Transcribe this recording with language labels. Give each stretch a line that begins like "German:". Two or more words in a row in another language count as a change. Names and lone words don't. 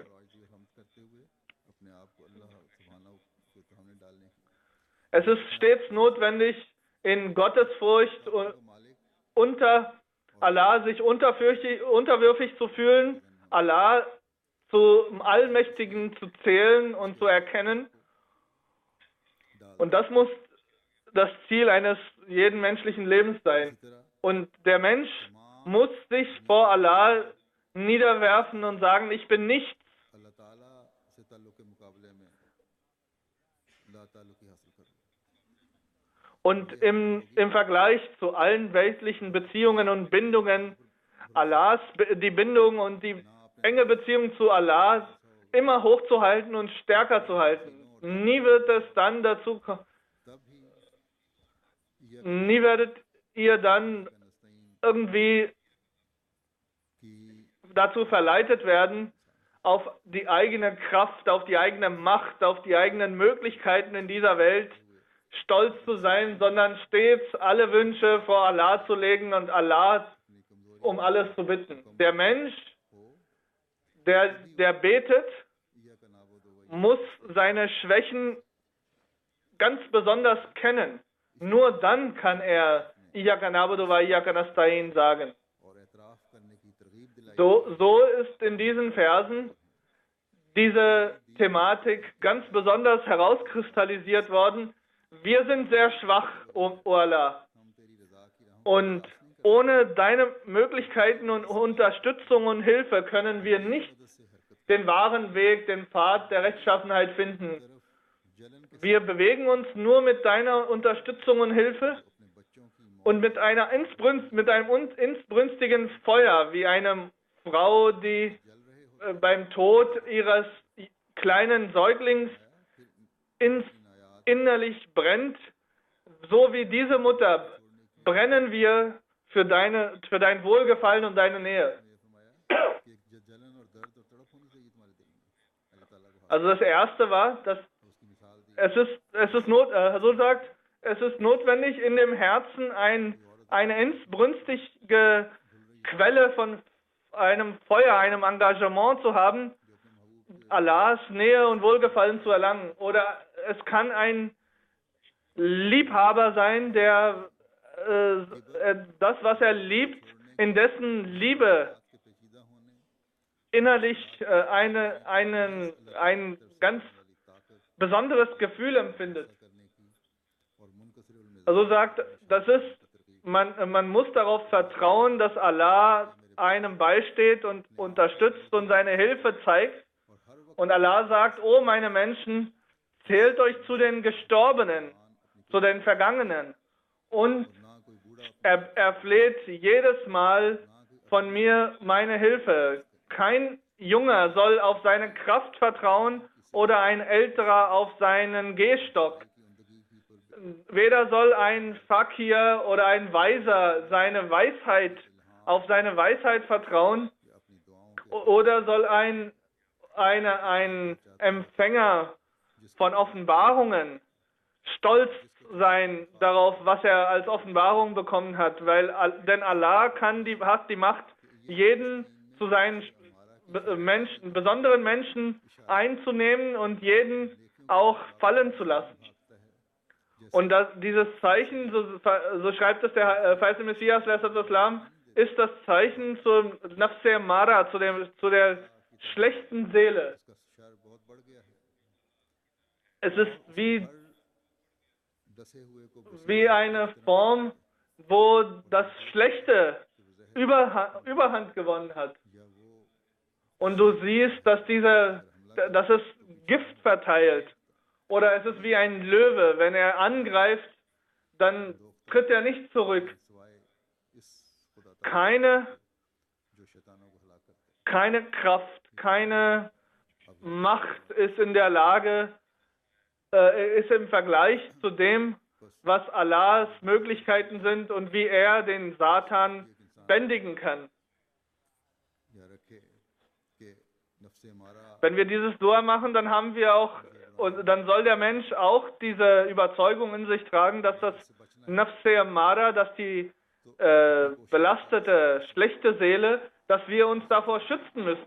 Urdu: آجی اور حمد کرتے ہوئے اپنے آپ کو اللہ سبحانہٗ کے سامنے ڈالنے کی
German: Es ist stets notwendig, in Gottesfurcht
Urdu: تو مالک
German: unter Allah sich unterwürfig zu fühlen, Allah zum Allmächtigen zu zählen und zu erkennen. Und das muss das Ziel eines jeden menschlichen Lebens sein.
Urdu: اسی طرح
German: Und der Mensch muss sich vor Allah niederwerfen und sagen, ich bin nichts.
Urdu: اللہ تعالیٰ سے تعلق کے مقابلے میں لا تعلقی حاصل کر
German: Und im Vergleich zu allen weltlichen Beziehungen und Bindungen, Allahs, die Bindung und die enge Beziehung zu Allah immer hochzuhalten und stärker zu halten. Nie wird es dann dazu kommen,
Urdu: تب ہی
German: nie werdet ihr dann irgendwie कि dazu verleitet werden, auf die eigene Kraft, auf die eigene Macht, auf die eigenen Möglichkeiten in dieser Welt stolz zu sein, sondern stets alle Wünsche vor Allah zu legen und Allah um alles zu bitten. Der Mensch, der betet, muss seine Schwächen ganz besonders kennen. Nur dann kann er
Arabic: إياك نعبد وإياك نستعين
German: sagen.
Urdu: اور اعتراف کرنے کی ترغیب دلائی
German: So ist in diesen Versen diese Thematik ganz besonders herauskristallisiert worden. Wir sind sehr schwach, O Allah.
Urdu: ہم تیری رضا کی راہوں
German: Und ohne deine Möglichkeiten und Unterstützung und Hilfe können wir nicht den wahren Weg, den Pfad der Rechtschaffenheit finden.
Urdu: جلن کے
German: Wir bewegen uns nur mit deiner Unterstützung und Hilfe
Urdu: اپنے بچوں کی موت
German: und mit einem inbrünstigen Feuer, wie eine Frau, die beim Tod ihres kleinen Säuglings innerlich brennt, so wie diese Mutter brennen wir für dein Wohlgefallen und deine Nähe.
Urdu: کہ ایک جلن اور درد اور تڑپ ہونی چاہیے تمہارے دل میں اللہ تعالیٰ کو
German: Also das erste war, dass
Urdu: اس کی مثال دی
German: es ist notwendig, in dem Herzen eine inbrünstige Quelle von einem Feuer, einem Engagement zu haben, Allahs Nähe und Wohlgefallen zu erlangen. Oder es kann ein Liebhaber sein, der das, was er liebt, in dessen Liebe
Urdu: کے پیچیدہ ہونے
German: innerlich ein ganz besonderes Gefühl empfindet.
Urdu: کرنے کی اور منکسر المزاج
German: Also sagt, man muss darauf vertrauen, dass Allah einem beisteht und unterstützt und seine Hilfe zeigt. Und Allah sagt, oh meine Menschen, zählt euch zu den Gestorbenen, zu den Vergangenen. Und
Urdu: نہ کوئی بوڑھا
German: er fleht jedes Mal von mir meine Hilfe. Kein Junger soll auf seine Kraft vertrauen oder ein Älterer auf seinen Gehstock. Weder soll ein Fakir oder ein Weiser auf seine Weisheit vertrauen,
Urdu: اپنی دعاؤں
German: oder soll ein Empfänger von Offenbarungen stolz sein darauf, was er als Offenbarung bekommen hat, denn Allah hat die Macht, jeden zu seinen besonderen Menschen einzunehmen und jeden auch fallen zu lassen. Und dieses Zeichen, so schreibt es der Verheißene Messias, Islam, ist das Zeichen zum
Urdu: نفسِ مارہ,
German: zu der schlechten Seele.
Urdu: کا شر بہت بڑھ گیا ہے
German: Es ist
Urdu: دسے ہوئے کو
German: wie eine Form, wo das Schlechte Überhand gewonnen hat.
Urdu: یا وہ
German: Und du siehst, dass es Gift verteilt. Oder es ist wie ein Löwe. Wenn er angreift, dann tritt er nicht zurück.
Urdu: سوائے اس خدا Keine جو شیطانوں کو ہلاک کرتا
German: keine Kraft, keine Macht ist in der Lage, ist im Vergleich zu dem, was Allahs Möglichkeiten sind und wie er den Satan bändigen kann. Wenn wir dieses Dua machen, dann haben wir auch, und dann soll der Mensch auch diese Überzeugung in sich tragen, dass das
Urdu: نفسِ امارہ,
German: dass die belastete, schlechte Seele, dass wir uns davor schützen müssen.